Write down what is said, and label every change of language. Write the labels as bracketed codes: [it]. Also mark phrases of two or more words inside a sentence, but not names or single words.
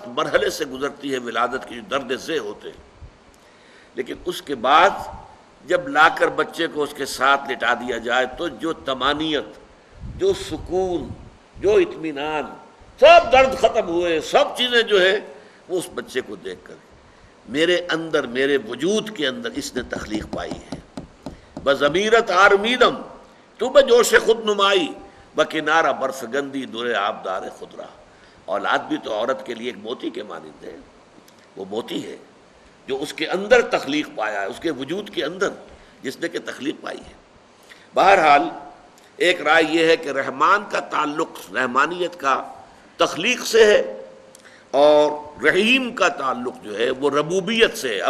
[ur] مرحلے سے گزرتی ہے، ولادت کے جو درد ذہ ہوتے ہیں، لیکن اس کے بعد جب لا کر بچے کو اس کے ساتھ لٹا دیا جائے تو جو طمانینت، جو سکون، جو اطمینان، سب درد ختم ہوئے، سب چیزیں جو ہے وہ اس بچے کو دیکھ کر میرے اندر، میرے وجود کے اندر اس نے تخلیق پائی ہے۔ [fa] بضمیرت آرمیدم تو بجوش خود نمائی بکنارہ برفگندی در آبدار خضرا۔ [ur] اولاد بھی تو عورت کے لیے ایک موتی کے مانند ہے، وہ موتی ہے جو اس کے اندر تخلیق پایا ہے، اس کے وجود کے اندر جس نے کہ تخلیق پائی ہے۔ بہرحال ایک رائے یہ ہے کہ رحمان کا تعلق، رحمانیت کا تخلیق سے ہے، اور رحیم کا تعلق جو ہے وہ ربوبیت سے ہے۔